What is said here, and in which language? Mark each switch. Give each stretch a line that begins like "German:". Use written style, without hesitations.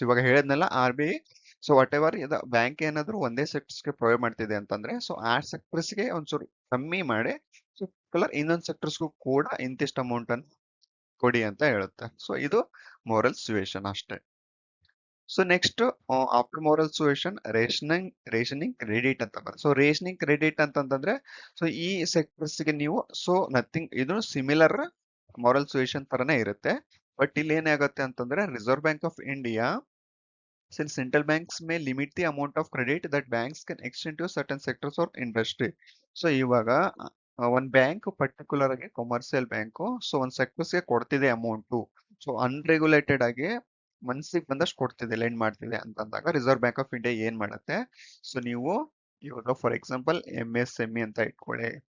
Kannada: ಇವಾಗ ಹೇಳಿದ್ನಲ್ಲ RBI, so what ever bank ಏನಾದ್ರು ಒಂದೇ ಸೆಕ್ಟರ್ಸ್ಗೆ ಪ್ರೊವೈಡ್ ಮಾಡ್ತಿದೆ ಅಂತಂದ್ರೆ ಸೊ ಆ ಸೆಕ್ಟರ್ಸ್ಗೆ ಒಂಚೂರು ಕಮ್ಮಿ ಮಾಡಿ ಸೊ ಇನ್ನೊಂದು ಸೆಕ್ಟರ್ಸ್ಗೂ ಕೂಡ ಇಂತಿಷ್ಟು ಅಮೌಂಟ್ ಅನ್ನು ಕೊಡಿ ಅಂತ ಹೇಳುತ್ತೆ. ಸೊ ಇದು ಮೋರಲ್ ಸುಯೇಷನ್ ಅಷ್ಟೇ. So next after moral ಸುಯೇಷನ್ rationing credit ಅಂತ ಬರುತ್ತೆ. ಸೊ ರೇಷನಿಂಗ್ ಕ್ರೆಡಿಟ್ ಅಂತಂದ್ರೆ ಸೊ ಈ ಸೆಕ್ಟರ್ಸ್ಗೆ ನೀವು ಸೊ ನಥಿಂಗ್, ಇದು ಸಿಮಿಲರ್ ಮಾರಲ್ ಸುಯೇಷನ್ ತರನೇ ಇರುತ್ತೆ. ಬಟ್ ಇಲ್ಲಿ ಏನಾಗುತ್ತೆ ಅಂತಂದ್ರೆ reserve bank of India,
English: since central banks may limit the amount of credit that banks can extend to certain sectors or industry.
Kannada: So ಇವಾಗ ಒಂದ್ ಬ್ಯಾಂಕ್ ಪರ್ಟಿಕ್ಯುಲರ್ ಆಗಿ ಕಮರ್ಷಿಯಲ್ ಬ್ಯಾಂಕ್ ಸೊ ಒಂದ್ ಸೆಕ್ಟರ್ಸ್ಗೆ ಕೊಡ್ತಿದೆ ಅಮೌಂಟು, ಸೊ ಅನ್ರೆಗ್ಯುಲೇಟೆಡ್ ಆಗಿ ಮನ್ಸಿಗೆ ಬಂದಷ್ಟು ಕೊಡ್ತಿದೆ, lend ಮಾಡ್ತಿದೆ ಅಂತಂದಾಗ ರಿಸರ್ವ್ ಬ್ಯಾಂಕ್ ಆಫ್ ಇಂಡಿಯಾ ಏನ್ ಮಾಡುತ್ತೆ, ಸೊ ನೀವು ಇವಾಗ ಫಾರ್ ಎಕ್ಸಾಂಪಲ್ MSME ಅಂತ ಇಟ್ಕೊಳ್ಳಿ.